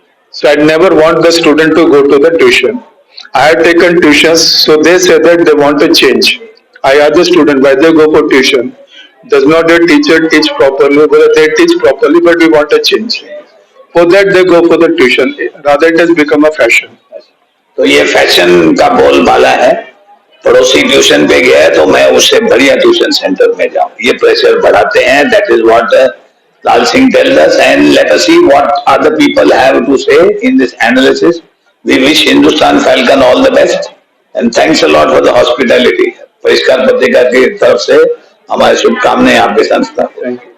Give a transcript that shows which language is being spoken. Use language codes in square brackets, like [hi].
[en] So I never want the student to go to the tuition. I have taken tuitions, so they say that they want to change. I ask the student why they go for tuition. Does not the teacher teach properly? Whether they teach properly, but we want a change. For that they go for the tuition. Rather it has become a fashion. [hi] तो ये fashion का बोलबाला है. पड़ोसी tuition पे गया है तो मैं उससे बढ़िया ट्यूशन सेंटर में जाऊं. ये प्रेशर बढ़ाते हैं. [en] That is what Lal Singh tells us, and let us see what other people have to say in this analysis. We wish Hindustan Falcon all the best and thanks a lot for the hospitality. [hi] परिष्कार पत्रिका की तरफ से हमारी शुभकामनाएं आपके संस्था को.